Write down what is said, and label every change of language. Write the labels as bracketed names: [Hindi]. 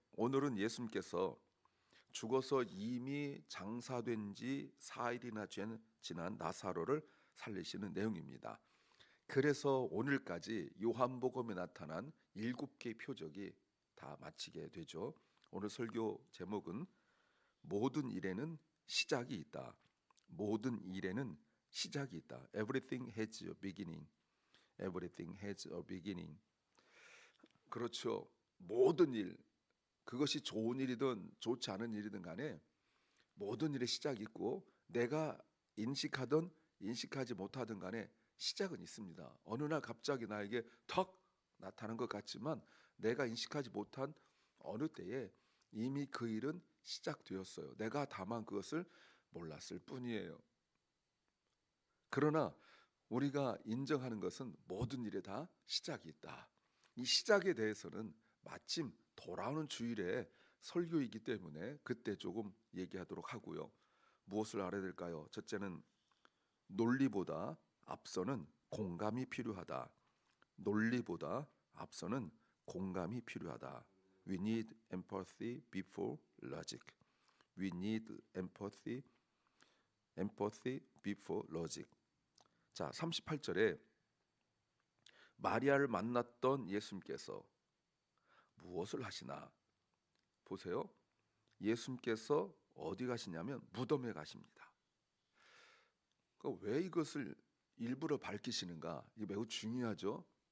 [Korean] 오늘은 예수님께서 죽어서 이미 장사된 지 4일이나 지난 나사로를 살리시는 내용입니다. 그래서 오늘까지 요한복음에 나타난 7개의 표적이 다 마치게 되죠. 오늘 설교 제목은 모든 일에는 시작이 있다. 모든 일에는 시작이 있다. [English] Everything has a beginning. Everything has a beginning. [Korean] 그렇죠. 모든 일, 그것이 좋은 일이든 좋지 않은 일이든 간에 모든 일에 시작이 있고 내가 인식하든 인식하지 못하든 간에 시작은 있습니다. 어느 날 갑자기 나에게 턱 나타난 것 같지만 내가 인식하지 못한 어느 때에 이미 그 일은 시작되었어요. 내가 다만 그것을 몰랐을 뿐이에요. 그러나 우리가 인정하는 것은 모든 일에 다 시작이 있다. 이 시작에 대해서는 마침 돌아오는 주일에 설교이기 때문에 그때 조금 얘기하도록 하고요. 무엇을 알아야 될까요? 첫째는 논리보다 앞서는 공감이 필요하다. 논리보다 앞서는 공감이 필요하다. [English] We need empathy before logic. We need empathy before logic. [Korean] 자, 38절에 마리아를 만났던 예수님께서 무엇을 하시나? 보세요. 예수님께서 어디 가시냐면 무덤에 가십니다. 그러니까 왜 이것을 일부러 밝히시는가? 이게 매우 중요하죠.